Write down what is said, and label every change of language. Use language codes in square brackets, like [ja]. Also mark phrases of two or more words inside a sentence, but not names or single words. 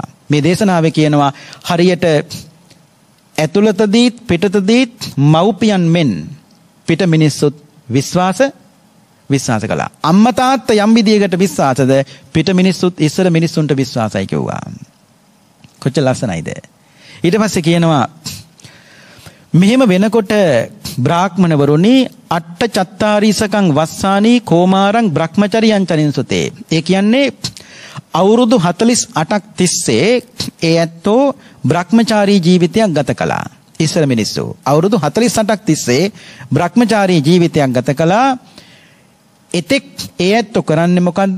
[si] මේ දේශනාවේ කියනවා හරියට ඇතුළතදීත් පිටතදීත් මව්පියන් මෙන් පිට මිනිස්සුත් විශ්වාස කළා. අම්මා තාත්තා යම් විදියකට විශ්වාසද පිට මිනිස්සුත් ඉස්සර මිනිස්සුන්ට විශ්වාසයි කිව්වා. කොච්චර ලස්සනයිද? ඊට පස්සේ කියනවා මෙහෙම වෙනකොට බ්‍රාහ්මණ වරුනි [pi] අට්ඨ චත්තාරීසකං වස්සානි කෝමාරං බ්‍රහ්මචරියං චරින්සුතේ. [si] ඒ කියන්නේ අවුරුදු 48ක් තිස්සේ ඒ ඇත්තෝ බ්‍රහ්මචාරී ජීවිතයක් ගත කළා. ඉස්සර මිනිස්සු අවුරුදු 48ක් තිස්සේ බ්‍රහ්මචාරී ජීවිතයක් ගත කළා. එතෙක් ඒ ඇත්තෝ කරන්නේ මොකද්ද?